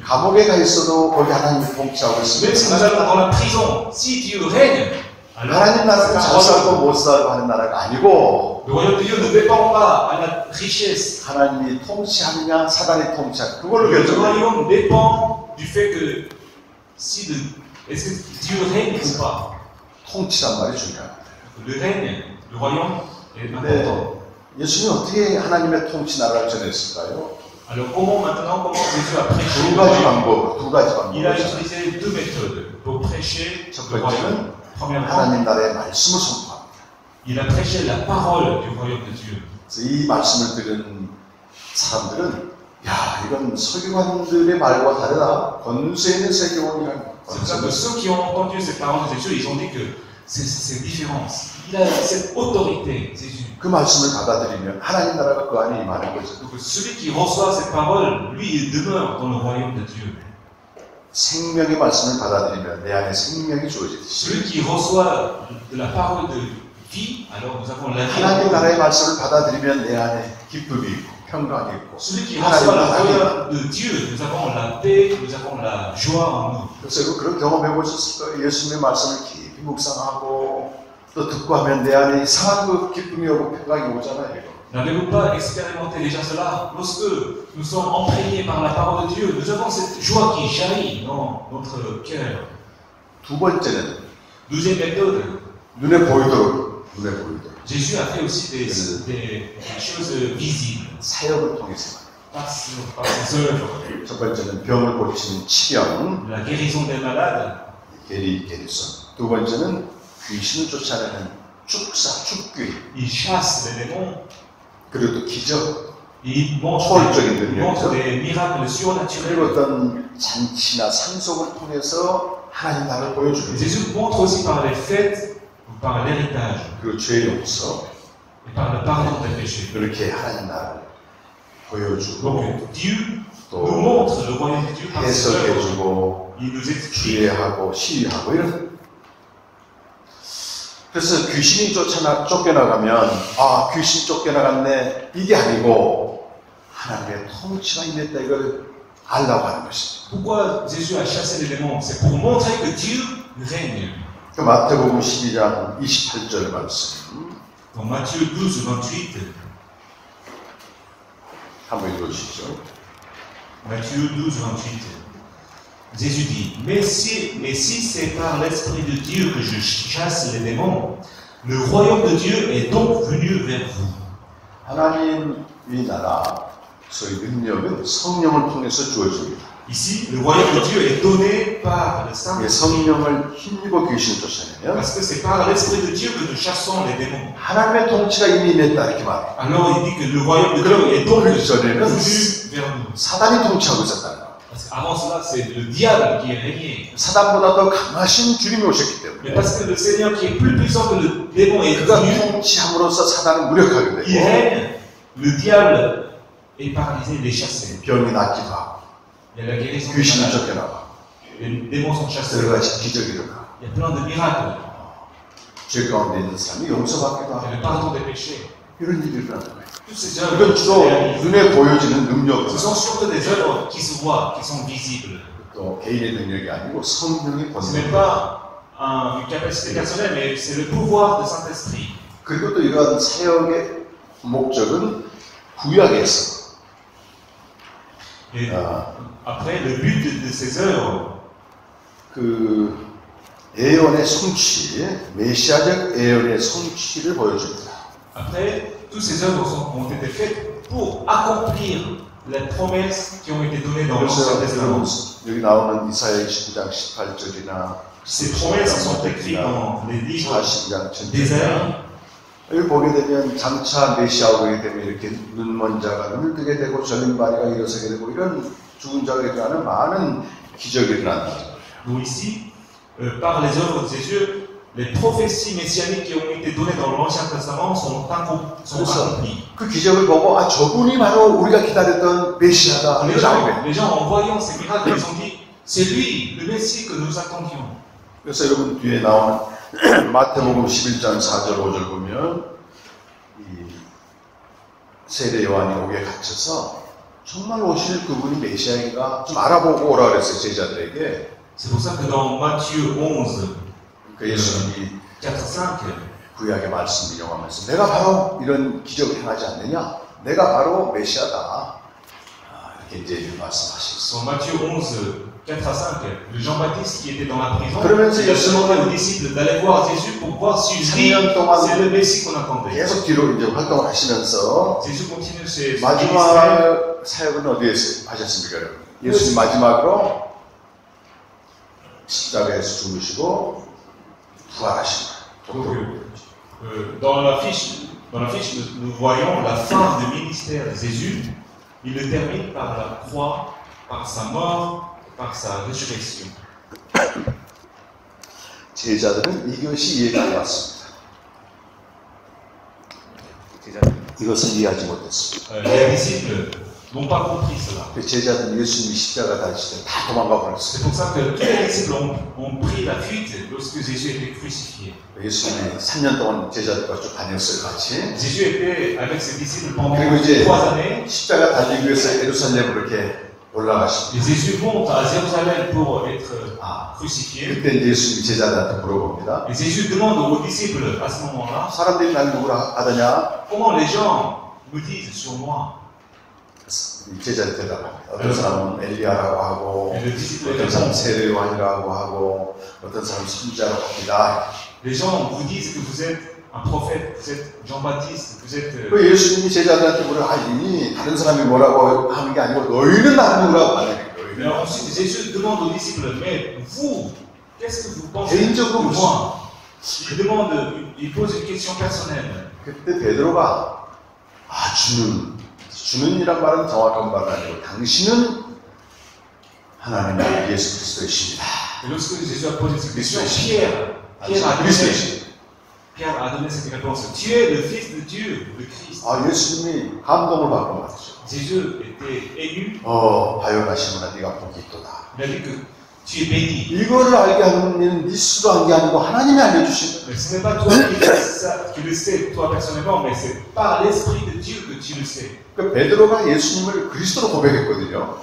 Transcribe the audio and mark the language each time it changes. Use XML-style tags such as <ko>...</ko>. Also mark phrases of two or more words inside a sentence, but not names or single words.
<ko>감옥에 가 있어도 거기 하나님이 통치하고</ko> <fr>Même si nous</fr> <ko>있으면</ko> <fr>allons dans la prison, si Dieu règne, alors</fr> <ko>하나님 나라는 잘</ko> <fr>c'est un</fr> <ko>살고</ko> <fr>royaume.</fr> <ko>못 살고 하는 나라가 아니고</ko> <fr>Le royaume de Dieu ne dépend pas à la richesse.</fr> <ko>하나님이 통치하느냐 사단이 통치하느냐 그걸로</ko> <fr>Le</fr> <ko>결정해요.</ko> <fr>royaume dépend du fait que si est-ce que Dieu règne ou pas.</fr> <ko>통치란 말이 중요합니다.</ko> <fr>Le règne, le royaume est important.</fr> <ko>근데 예수님이 어떻게 하나님의 통치 나라를 전했을까요?</ko> <fr>Alors comment Jésus a prêché</fr> <ko>두</ko> <fr>le</fr> <ko>가지</ko> <fr>royaume?</fr> <ko>방법, 두 가지</ko> <fr>Il a</fr> <ko>방법.</ko> <fr>utilisé deux méthodes pour prêcher</fr> <ko>첫</ko> <fr>le royaume.</fr> <ko>번째는</ko> <fr>Premièrement,</fr> <ko>하나님 나라의 말씀을 선포합니다.</ko> <fr>il a prêché la parole du royaume de Dieu.</fr> <ko>그래서 이 말씀을 들은 사람들은 야 이건 서기관들의 말과 다르다. 권세 있는 세계원이란</ko> <fr>C'est pour ça que ceux qui ont entendu ces paroles de Jésus, ils ont dit que c'est différent. Il a cette autorité, Jésus.</fr> <ko>그 말씀을 받아들이면 하나님 나라가 그 안에 임하는 거죠.</ko> <fr>Donc celui qui reçoit ces paroles, lui, il demeure dans le royaume de Dieu.</fr> <ko>생명의 말씀을 받아들이면 내 안에 생명이 주어지듯이</ko> <fr>Celui qui reçoit de la parole de vie, alors nous avons la vie.</fr> <ko>하나님 나라의 말씀을 받아들이면 내 안에 기쁨이 있고 평강이 있고</ko> <fr>Celui qui</fr> <ko>하나님</ko> <fr>reçoit la</fr> <ko>나라가</ko> <fr>parole de Dieu, nous avons la paix, nous avons la joie en nous.</fr> <ko>그래서 여러분 그런 경험해 보셨을 거예요. 예수님의 말씀을 깊이 묵상하고 또 듣고 하면 내 안에 이상한 그 기쁨이 오고 평강이 오잖아요. 이거.</ko> <fr>N'avez-vous pas expérimenté déjà cela? Lorsque nous sommes imprégnés par la parole de Dieu, nous avons cette joie qui jaillit dans notre cœur.</fr> <ko>두 번째는</ko> <fr>Deuxième méthode,</fr> <ko>눈에 보이도록</ko> <fr>Jésus a fait aussi des choses visibles</fr> <ko>사역을 통해서</ko> <fr>par ses œuvres.</fr> <ko>첫 번째는 병을 고치는 치명,</ko> <fr>La guérison des malades,</fr> <ko>게리선. 두 번째는 귀신을 쫓아내는 축사, 축귀.</ko> <fr>il chasse les démons,</fr> <ko>그리고 또 기적.</ko> <fr>il montre</fr> <ko>초월적인</ko> <fr>des miracles</fr> <ko>그리고</ko> <fr>surnaturels.</fr> <ko>어떤 잔치나 상속을 통해서 하나님 나라를 보여주는 거예요.</ko> <fr>Jésus montre aussi par les fêtes ou par l'héritage</fr> <ko>그리고 죄의 용서.</ko> <fr>et par le pardon des péchés.</fr> <ko>그렇게 하나님 나라를 보여주고</ko> <fr>Donc Dieu nous</fr> <ko>또</ko> <fr>montre le royaume de Dieu par ses œuvres.</fr> <ko>해석해주고</ko> <fr>Il nous explique.</fr> <ko>주례하고 시위하고 이런. 그래서 귀신이 쫓겨나가면 아 귀신 쫓겨나갔네 이게 아니고 하나님의 통치가 임했다 이걸 알라고 하는 것입니다.</ko> <fr>Pourquoi Jésus a chassé les démons? C'est pour montrer que Dieu règne.</fr> <ko>그 마태복음 12장 28절 말씀</ko> <fr>Dans Matthieu 12, 28,</fr> <ko>한번 읽어주시죠.</ko> <fr>Matthieu 12, 28, Jésus dit, mais si c'est par l'Esprit de Dieu que je chasse les démons, le royaume de Dieu est donc venu vers vous.</fr> <ko>하나님의 나라 소위 능력은 성령을 통해서 주어집니다.</ko> <fr>Ici, le royaume de Dieu est donné par le Saint-Esprit.</fr> <ko>성령을 힘입어 귀신을 쫓아내면</ko> <fr>Parce que c'est par l'Esprit de Dieu que nous chassons les démons.</fr> <ko>하나님의 통치가 이미 임했다 이렇게 말해요.</ko> <fr>Alors il dit que le royaume de Dieu est donc</fr> <ko>그 전에는</ko> <fr>venu vers nous.</fr> <ko>사단이 통치하고 있었다는 거예요.</ko> <fr>Parce Avant cela, c'est le diable qui régnait.</fr> <ko>사단보다 더 강하신 주님이 오셨기</ko> <fr>Mais</fr> <ko>때문에</ko> <fr>parce que le Seigneur qui est plus puissant que le démon est</fr> <ko>그가</ko> <fr>venu,</fr> <ko>통치함으로써 사단은 무력하게</ko> <fr>il</fr> <ko>되고</ko> <fr>règne, le diable est paralysé, il est chassé.</fr> <ko>병이 낫기도 하고</ko> <fr>Il y a la guérison des</fr> <ko>귀신이</ko> <fr>malades.</fr> <ko>쫓겨나고</ko> <fr>Les démons sont chassés.</fr> <ko>여러 가지 기적이 일어나고</ko> <fr>Il y a plein de miracles.</fr> <ko>죄 가운데 있는 사람이 용서받기도</ko> <fr>Il y a</fr> <ko>하고</ko> <fr>le pardon des péchés.</fr> <ko>이런 일이 일어나는 거예요.</ko> <fr>Tous ces œuvres</fr> <ko>이건</ko> <fr>se</fr> <ko>주로</ko> <fr>réalisent.</fr> <ko>눈에 보여지는 능력으로</ko> <fr>Ce sont surtout des œuvres qui se voient, qui sont visibles.</fr> <ko>또 개인의 능력이 아니고 성령의</ko> <fr>Ce n'est</fr> <ko>권능.</ko> <fr>pas une capacité personnelle, mais c'est le pouvoir du Saint-Esprit.</fr> <ko>그리고 또 이러한 사역의 목적은 구약에서</ko> <fr>Et après, le but de ces œuvres,</fr> <ko>그 예언의 성취, 메시아적 예언의 성취를 보여줍니다.</ko> <fr>après, toutes ces œuvres ont été faites pour accomplir les promesses qui ont été données dans l'Ancien</fr> <ko>그래서 여러분</ko> <fr>Testament.</fr> <ko>여기 나오는 이사야 29장 18절이나</ko> <fr>Ces promesses sont écrites dans les livres</fr> <ko>40장</ko> <fr>d'Ésaïe.</fr> <ko>여기 보게 되면 장차 메시아 오게 되면 이렇게 눈먼 자가 눈을 뜨게 되고 절린 바리가 일어서게 되고 이런 죽은 자가 일어나는 많은 기적이 일어난다.</ko> <fr>Donc ici, par les œuvres de Jésus, les prophéties messianiques qui ont été données dans l'Ancien Testament sont accomplies.</fr> <ko>그 기적을 보고 아 저분이 바로 우리가 기다렸던 메시아다.</ko> <fr>Les gens, en voyant ces miracles, ils ont dit, c'est lui, le Messie que nous attendions.</fr> <ko>그래서 여러분 뒤에 나오는 마태복음 11장 4절 5절 보면 이 세례 요한이 옥에 갇혀서 정말 오실 그분이 메시아인가 좀 알아보고 오라 그랬어요 제자들에게.</ko> <fr>C'est pour ça que dans Matthieu 11,</fr> <ko>그 예수님이</ko> <fr>4, 5,</fr> <ko>구약의 말씀을 인용하면서 내가 바로 이런 기적을 행하지 않느냐? 내가 바로 메시아다. 이렇게 이제 말씀하셨어요.</ko> <fr>sur Matthieu 11, 4 à 5, le Jean-Baptiste qui était dans la prison,</fr> <ko>그러면서</ko> <fr>il a</fr> <ko>예수님은</ko> <fr>demandé aux disciples d'aller voir Jésus pour voir si lui,</fr> <ko>3년 동안</ko> <fr>c'est le Messie qu'on attendait.</fr> <ko>계속 뒤로 이제 활동을 하시면서</ko> <fr>Jésus continue ses ministères.</fr> <ko>마지막 사역은 어디에서 하셨습니까, 여러분? 예수님 마지막으로 십자가에서 죽으시고 부활하신 거예요.</ko> <fr>Dans la fiche, nous voyons la fin du ministère de Jésus. Il le termine par la croix, par sa mort, par sa résurrection.</fr> <ko>제자들은 이것이 이해가 안 왔습니다. 이것을 이해하지 못했습니다.</ko> <fr>Les disciples n'ont pas compris cela.</fr> <ko>그 제자들은 예수님이 십자가 다니실 때 다 도망가 버렸어요.</ko> <fr>C'est pour ça que tous les disciples ont pris la fuite lorsque Jésus était crucifié.</fr> <ko>예수님이 3년 동안 제자들과 쭉 다녔어요, 같이.</ko> <fr>Jésus était avec ses disciples pendant</fr> <ko>그리고 이제</ko> <fr>3 années.</fr> <ko>십자가 달리기 위해서 예루살렘으로 이렇게 올라가십니다.</ko> <fr>Et Jésus monte à Jérusalem pour être crucifié.</fr> <ko>그때 이제 예수님이 제자들한테 물어봅니다.</ko> <fr>Et Jésus demande aux disciples à ce moment-là,</fr> <ko>사람들이 날 누구라 하더냐?</ko> <fr>comment les gens me disent sur moi?</fr> <ko>제자들 대답합니다. 어떤 사람은 엘리야라고 하고,</ko> <fr>Et le disciple</fr> <ko>어떤 사람은</ko> <fr>répond,</fr> <ko>세례 요한이라고 하고, 어떤 사람은 선지자라고 합니다.</ko> <fr>les gens vous disent que vous êtes un prophète, vous êtes Jean-Baptiste, vous êtes...</fr> <ko>그 예수님이 제자들한테 물어, 아니 다른 사람이 뭐라고 하는 게 아니고 너희는 나를 누구라고 하는</ko> <fr>Mais</fr> <ko>거예요.</ko> <fr>ensuite, Jésus demande aux disciples, mais vous, qu'est-ce que vous pensez</fr> <ko>개인적으로</ko> <fr>de</fr> <ko>무슨</ko> <fr>moi? Il pose une question personnelle.</fr> <ko>그때 베드로가 주는이란 말은 정확한 말은 아니고 당신은 하나님의 예수 그리스도이십니다.</ko> <fr>Et lorsque Jésus a posé cette question,</fr> <ko>그리스도이십니다.</ko> <fr>Pierre a donné cette réponse. Tu es le Fils de Dieu, le Christ.</fr> <ko>예수님이 감동을 받고 말이죠.</ko> <fr>Jésus était ému.</fr> <ko>바요나 시몬아 네가 복이 있도다.</ko> <fr>Il a dit que tu es béni.</fr> <ko>이거를 알게 하는 일은 네 스스로 한 게 아니고 하나님이 알려주신 거예요.</ko> <fr>Mais ce n'est pas toi qui le sais, toi personnellement, mais c'est par l'Esprit de Dieu que tu le sais.</fr> <ko>그 베드로가 예수님을 그리스도로 고백했거든요.</ko>